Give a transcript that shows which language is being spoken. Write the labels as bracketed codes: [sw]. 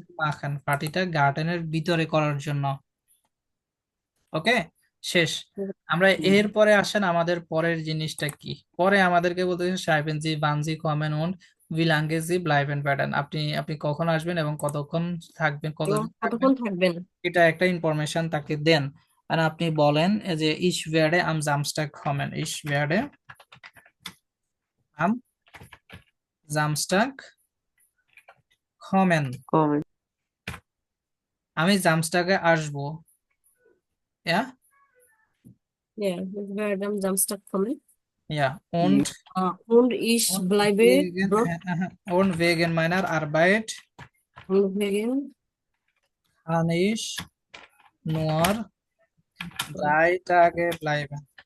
[de] zu machen [bn] পার্টিটা গার্ডেনের ভিতরে করার জন্য ওকে শেষ আমরা এরপরে আসেন আমাদের পরের জিনিসটা কি পরে আমাদেরকে বলতে [de] schreiben Sie wann Sie kommen und wie lange Sie bleiben werden [bn] আপনি আপনি কখন আসবেন এবং কতক্ষণ থাকবেন এবং কতদিন থাকবেন কতক্ষণ থাকবেন। এটা একটা ইনফরমেশন তাকে দেন আর আপনি বলেন যে [de] ich werde am Samstag kommen ich werde am Samstag kommen কমে [bn] আমি জামস্টাকে আসবো ja [de] Ja, ich werde am Samstag kommen. ja und Und ich bleibe dort und wegen meiner Arbeit und wegen kann ich nur 3 Tage bleiben